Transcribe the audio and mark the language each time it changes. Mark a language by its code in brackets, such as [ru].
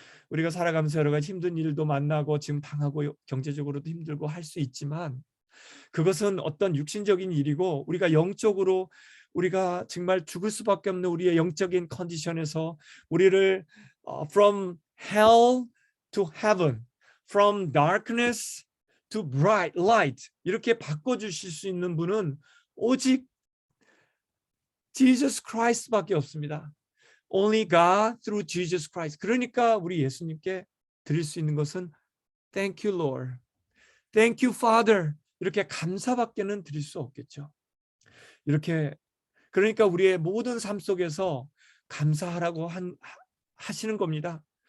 [ko] 우리가 살아가면서 여러 가지 힘든 일도 만나고 지금 당하고 경제적으로도 힘들고 할 수 있지만, 그것은 어떤 육신적인 일이고 우리가 영적으로 우리가 정말 죽을 수밖에 없는 우리의 영적인 컨디션에서 우리를 [en] from hell to heaven, from darkness to bright light, [ko] 이렇게 바꿔주실 수 있는 분은 오직 Jesus Christ밖에 없습니다. [en] Only God through Jesus Christ. [ko] 그러니까 우리 예수님께 드릴 수 있는 것은 [en] Thank you, Lord. Thank you, Father. [ko] 이렇게 감사밖에는 드릴 수 없겠죠. 이렇게, 그러니까 우리의 모든 삶 속에서 감사하라고 하시는 겁니다.